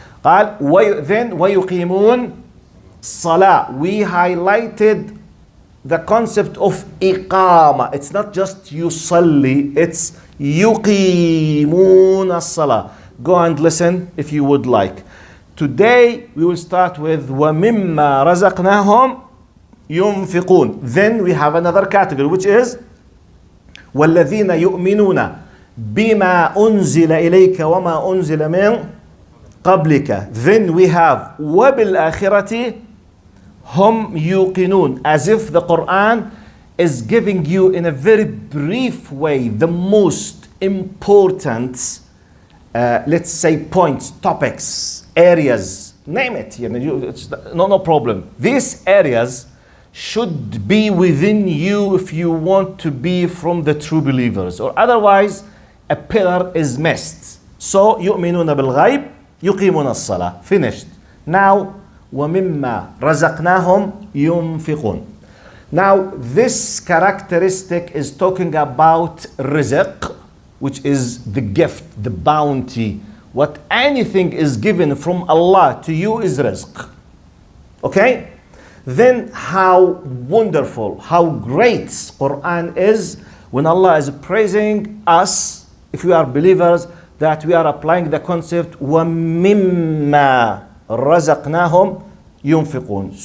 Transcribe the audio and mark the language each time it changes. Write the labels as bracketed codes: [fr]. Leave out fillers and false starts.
[ar] قال then ويقيمون الصلاة. [en] We highlighted the concept of إقامة. It's not just يصلي, it's يقيمون الصلاة. Go and listen if you would like. Today we will start with ومما رزقناهم ينفقون. Then we have another category which is والذين يؤمنون بما أنزل إليك وما أنزل من قبلك. Then we have وبالآخرة هم يوقنون, as if the Quran is giving you in a very brief way the most important let's say points, topics, areas, name it, it's no problem. These areas should be within you if you want to be from the true believers, or otherwise a pillar is missed. [ar] So يؤمنون بالغيب يقيمون الصلاة. [en] Finished. [ar] Now ومما رزقناهم ينفقون. [en] Now this characteristic is talking about rizq, which is the gift, the bounty. What anything is given from Allah to you is rizq. Okay? Then how wonderful, how great Quran is when Allah is praising us, if we are believers, that we are applying the concept وَمِمَّا رَزَقْنَاهُمْ يُنْفِقُونَ.